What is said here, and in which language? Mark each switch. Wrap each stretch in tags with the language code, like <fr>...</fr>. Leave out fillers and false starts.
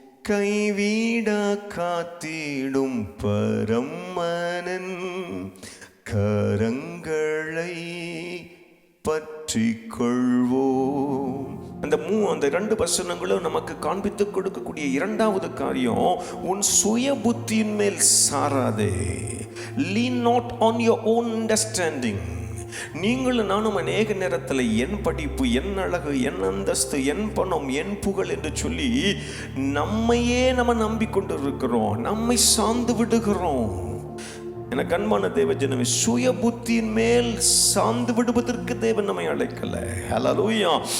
<ta>கைவிடா காத்திடும் பரமனின் கரங்களை பற்றிக் கொள்வோம். அந்த 2 வசனங்களும் நமக்கு காண்பித்து கொடுக்கக்கூடிய இரண்டாவது காரியம், உன் சுய புத்தியின் மேல் சாராதே.</ta> <en>Lean not on your own understanding.</en> <ta>நீங்களும் நானும் அநேக நேரத்தில் என் படிப்பு, என் அழகு, என் அந்தஸ்து, என் பணம், என் புகழ் என்று சொல்லி நம்மையே நம்ம நம்பிக்கொண்டு இருக்கிறோம், நம்மை சார்ந்து விடுகிறோம். எனக்கு அன்பான தேவ ஜனமே, சுய புத்தியின் மேல் சார்ந்து விடுவதற்கு தேவன் நம்மை அழைக்கல. ஹல்லேலூயா.</ta>